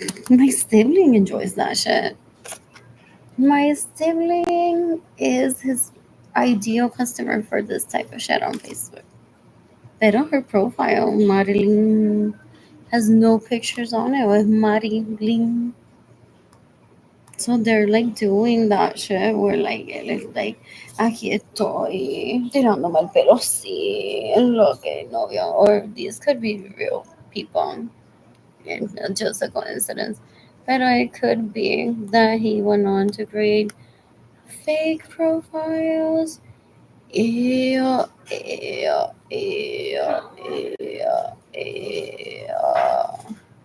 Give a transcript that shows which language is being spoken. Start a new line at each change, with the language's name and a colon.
English: My sibling enjoys that shit. My sibling is his ideal customer for this type of shit on Facebook.
Spanish: Pero
English: her profile, Marilyn, has no pictures on it with Marilyn. So they're like doing that shit where like
Spanish: él es
English: like,
Spanish: aquí estoy tirándome el pelo así, lo que novio.
English: Or these could be real people and not just a coincidence. But it could be that he went on to create fake profiles. Ew, ew, ew, ew, ew.